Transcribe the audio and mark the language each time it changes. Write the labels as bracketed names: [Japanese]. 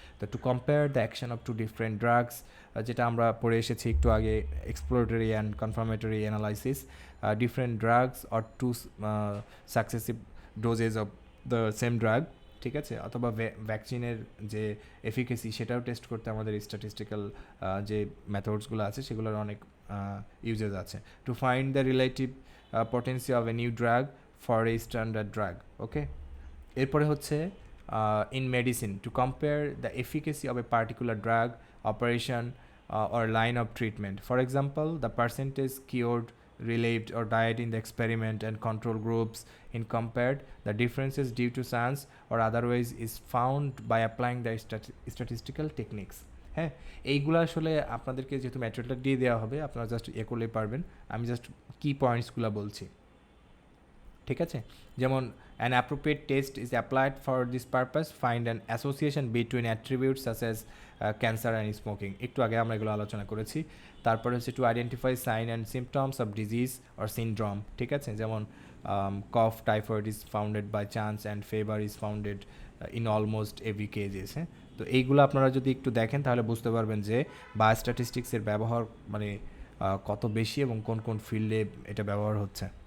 [Bangla] তো [English] to compare the action of two different drugs, [Bangla] যেটা আমরা পড়ে এসেছি একটু আগে, exploratory and confirmatory analysis, [English] different drugs or two successive doses of the same drug, [Bangla] ঠিক আছে, অথবা ভ্যাকসিনের যে এফিকেসি সেটাও টেস্ট করতে আমাদের স্ট্যাটিস্টিক্যাল যে মেথডসগুলো আছে সেগুলোর অনেক ইউজেস আছে। [English] To find the relative potency of a new drug for a standard drug. Okay, এরপরে হচ্ছে in medicine, to compare the efficacy of a particular drug, operation or line of treatment. For example, the percentage cured, relieved or died in the experiment and control groups in compared, the differences due to chance or otherwise is found by applying the statistical techniques. [Bangla] হ্যাঁ, এইগুলো আসলে আপনাদেরকে যেহেতু ম্যাটেরিয়ালটা দিয়ে দেওয়া হবে আপনারা just করলেই পারবেন, আমি জাস্ট কি পয়েন্টসগুলো বলছি, ঠিক আছে। [English] যেমন an appropriate test is applied for this purpose, find an association between attributes such as cancer and smoking, [Bangla] একটু আগে আমরা এগুলো আলোচনা করেছি। তারপরে হচ্ছে [English] To identify sign and symptoms of disease or syndrome, ঠিক আছে, যেমন cough, typhoid is founded by chance and fever is founded in almost every cases. [Bangla] হ্যাঁ, তো এইগুলো আপনারা যদি একটু দেখেন তাহলে বুঝতে পারবেন যে বায়োস্ট্যাটিস্টিক্সের ব্যবহার মানে কত বেশি এবং কোন কোন ফিল্ডে এটা ব্যবহার হচ্ছে।